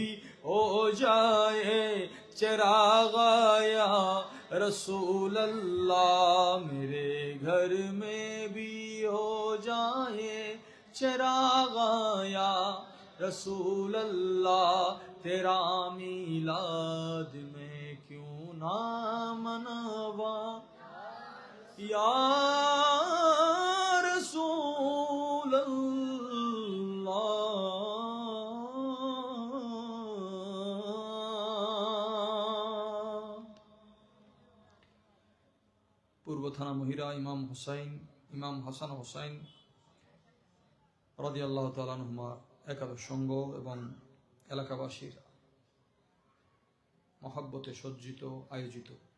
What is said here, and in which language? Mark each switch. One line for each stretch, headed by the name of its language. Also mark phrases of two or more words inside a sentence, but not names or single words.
Urdu: ہو جائے چراغ یا رسول اللہ میرے گھر میں بھی ہو جائے چراغ یا رسول اللہ تیرا میلاد میں کیوں نہ مناوا یا
Bangla: رسول اللہ পূর্ব থানা মহিরা ইমাম হাসান হোসাইন
Arabic: رضي الله تعالى عنهما
Bangla: একাদশ সঙ্গ এবং এলাকাবাসীর মহব্বতে সজ্জিত আয়োজিত